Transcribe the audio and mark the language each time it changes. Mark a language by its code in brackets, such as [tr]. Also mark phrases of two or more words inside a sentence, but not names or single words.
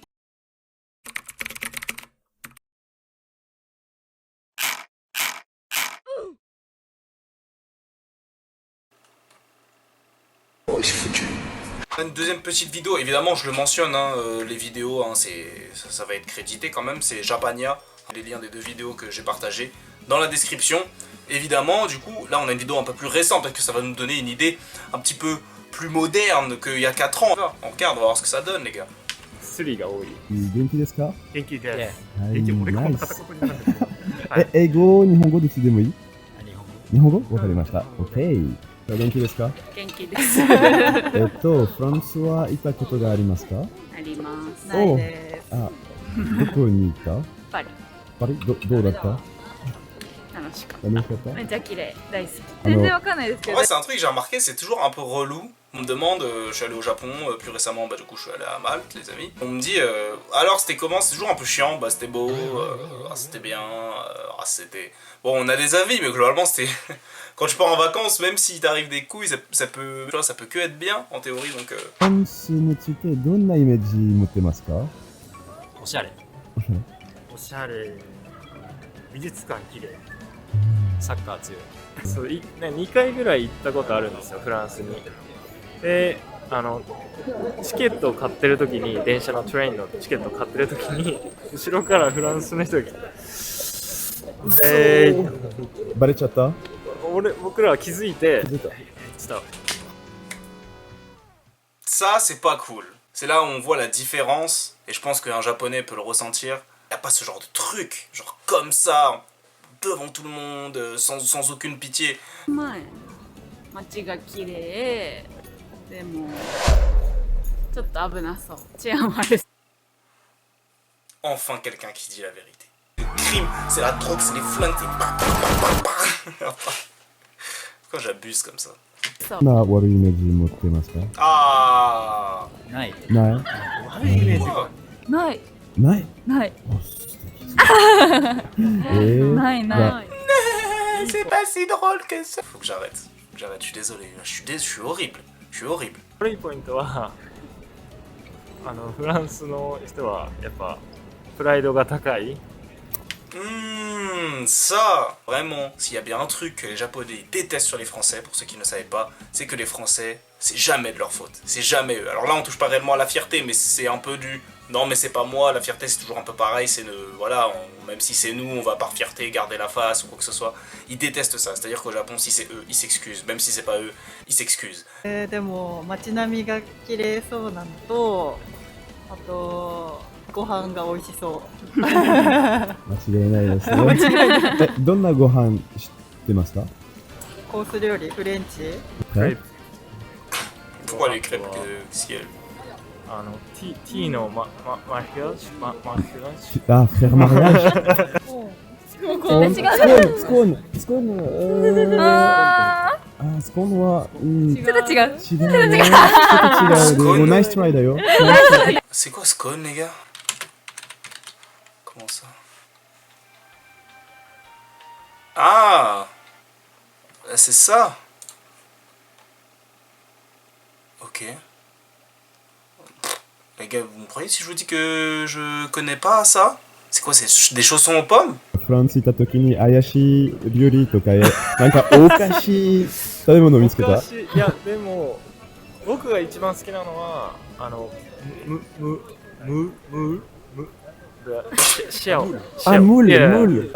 [fr] Une deuxième petite vidéo, évidemment je le mentionne, hein, les vidéos, hein, ça va être crédité quand même, c'est Japania, les liens des deux vidéos que j'ai partagées dans la description. Évidemment, du coup, là on a une vidéo un peu plus récente, parce que ça va nous donner une idée un petit peu plus moderne qu'il y a 4 ans. On regarde, on va voir ce que ça donne les gars. [ja] スリが多い。元気ですか元気です。はい元気俺こんなナイス片言になるんですよ。英語、日本語どっちでもいい？日本語？わかりました。OK。元気ですか？元気です。フランスは行ったことがありますか？あります。ないです。あ、どこに行った？パリ。パリ？どうだった？楽しかっ楽しかった？た。めっちゃ綺麗。大好き。全然わかんないですけ [fr] En [ja] ど。 [fr] vrai, c'est un truc que j'ai remarqué, c'est toujours un peu relou. On me demande, je suis allé au Japon plus récemment, bah du coup je suis allé à Malte, les amis. On me dit, alors c'était comment? C'est toujours un peu chiant, bah c'était beau, c'était bien, c'était... Bon, on a des avis, mais globalement c'était... Quand tu pars en vacances, même s'il t'arrive des couilles, ça peut que être bien en théorie, donc... [ja] フランスについてどんなイメージ持ってますか？おしゃれ。おしゃれ。おしゃれ。美術館綺麗。サッカー強い。そう2回ぐらい行ったことあるんですよ、フランスに。で、チケットを買ってる時に、電車のトレインのチケットを買ってる時に、後ろからフランスの人が来て、バレちゃった？僕らは気づいて、 [fr] Ça, c'est pas cool. C'est là où on voit la différence, et je pense qu'un japonais peut le ressentir. Il n'y a pas ce genre de truc, genre comme ça, devant tout le monde, sans aucune pitié. [ja] 街が綺麗。でもちょっと危なそう。治安悪い。 [fr] Enfin quelqu'un qui dit la vérité. Le crime, c'est la drogue, c'est les flingues, c'est... Pourquoi j'abuse comme ça? [ja] どんな悪いイメージ持ってますか？ Ah. ない。ない？ない。ない？ない。ないない。 [fr] C'est pas si drôle que ça. Faut que j'arrête. Je suis désolé. Je suis horrible. Je suis horrible. [ja] 悪いポイントは、フランスの人はやっぱプライドが高い。 [fr] Ça, vraiment, s'il y a bien un truc que les Japonais détestent sur les Français, pour ceux qui ne savaient pas, c'est que les Français, c'est jamais de leur faute. C'est jamais eux. Alors là, on touche pas réellement à la fierté, mais c'est un peu du... Non, mais c'est pas moi, la fierté c'est toujours un peu pareil, c'est le... Voilà, même si c'est nous, on va par fierté garder la face ou quoi que ce soit. Ils détestent ça, c'est-à-dire qu'au Japon, si c'est eux, ils s'excusent. Même si c'est pas eux, ils s'excusent. [ja] でも街並みが綺麗そうなのと、あとご飯が美味しそう。間違いないですね。どんなご飯知ってますか？コース料理、フレンチ。 [fr] Pourquoi les crêpes ciel? [ja] ティーのマリアージュあ、フェルマリアージュ。スコーンスコーンは、ちょっと違う。違うね。ちょっと違う。もうナイストライだよ。 [fr] C'est quoi ce con, les gars? Comment ça? Ah! C'est ça! Ok. Les gars, vous me croyez si je vous dis que je connais pas ça? C'est quoi, c'est des chaussons aux pommes? [ja] フランス行った時に怪しい料理とかなんかおかしい食べ物を見つけた？いやでも僕が一番好きなのはシェオ。あ、ムール。